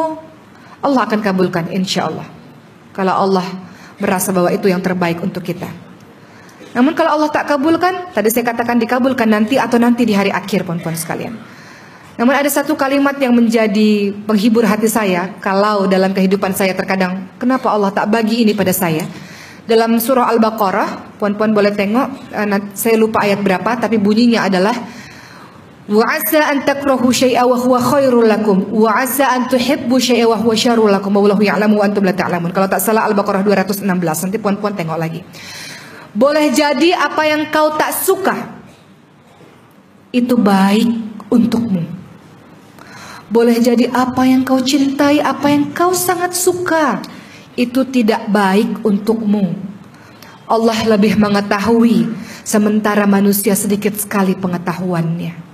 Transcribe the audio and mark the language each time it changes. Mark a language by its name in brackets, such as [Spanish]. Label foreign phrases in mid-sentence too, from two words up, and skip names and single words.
[Malay] Allah akan kabulkan [Arabic] إن شاء الله, [Malay] kalau Allah merasa bahwa itu yang terbaik untuk kita. Namun kalau Allah tak kabulkan, tadi saya katakan dikabulkan nanti atau nanti di hari akhir puan-puan sekalian. Namun ada satu kalimat yang menjadi penghibur hati saya, kalau dalam kehidupan saya terkadang, kenapa Allah tak bagi ini pada saya? Dalam surah Al-Baqarah, puan-puan boleh tengok, saya lupa ayat berapa, tapi bunyinya adalah [Arabic] وعسى أن تكرهوا شيئا وهو خير لكم وعسى أن تحبوا شيئا وهو شر لكم والله يعلم وأنتم لا تعلمون. [Malay] Kalau tak salah Al-Baqarah 216. Nanti puan-puan tengok lagi. Boleh jadi apa yang kau tak suka itu baik untukmu. Boleh jadi apa yang kau cintai, apa yang kau sangat suka itu tidak baik untukmu. Allah lebih mengetahui, sementara manusia sedikit sekali pengetahuannya.